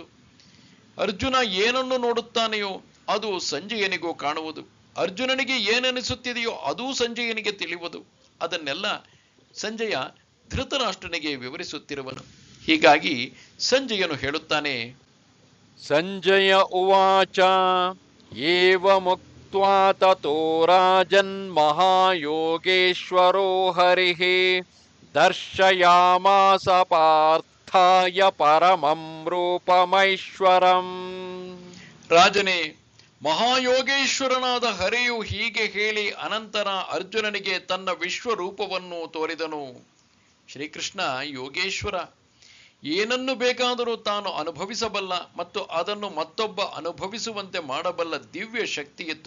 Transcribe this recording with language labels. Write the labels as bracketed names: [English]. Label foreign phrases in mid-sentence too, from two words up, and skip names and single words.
[Kannada] ಅರ್ಜುನ ಏನನ್ನು ನೋಡುತ್ತಾನೆಯೋ ಅದು ಸಂಜಯನಿಗೂ ಕಾಣುವುದು. ಅರ್ಜುನನಿಗೆ ಏನೆನಿಸುತ್ತಿದೆಯೋ ಅದೂ ಸಂಜಯನಿಗೆ ತಿಳಿಯುವುದು. ಅದನ್ನೆಲ್ಲ ಸಂಜಯ ಧೃತರಾಷ್ಟ್ರನಿಗೆ ವಿವರಿಸುತ್ತಿರುವನು. ಹೀಗಾಗಿ ಸಂಜಯನು ಹೇಳುತ್ತಾನೆ, [Sanskrit] ಸಂಜಯ ಉವಾಚ ಏವಮುಕ್ತ್ವಾ ತತೋ ರಾಜನ್ ಮಹಾಯೋಗೇಶ್ವರೋ ಹರಿಃ ದರ್ಶಯಾಮಾಸ ಪಾರ್ಥಾಯ ಪರಮಂ ರೂಪಮೈಶ್ವರಂ. [Kannada] ರಾಜನೇ, ಮಹಾಯೋಗೇಶ್ವರನಾದ ಹರಿಯು ಹೀಗೆ ಹೇಳಿ ಅನಂತರ ಅರ್ಜುನನಿಗೆ ತನ್ನ ವಿಶ್ವರೂಪವನ್ನು ತೋರಿದನು. ಶ್ರೀಕೃಷ್ಣ ಯೋಗೇಶ್ವರ, ಏನನ್ನು ಬೇಕಾದರೂ ತಾನು ಅನುಭವಿಸಬಲ್ಲ ಮತ್ತು ಅದನ್ನು ಮತ್ತೊಬ್ಬ ಅನುಭವಿಸುವಂತೆ ಮಾಡಬಲ್ಲ ದಿವ್ಯ ಶಕ್ತಿಯಿತ್ತು.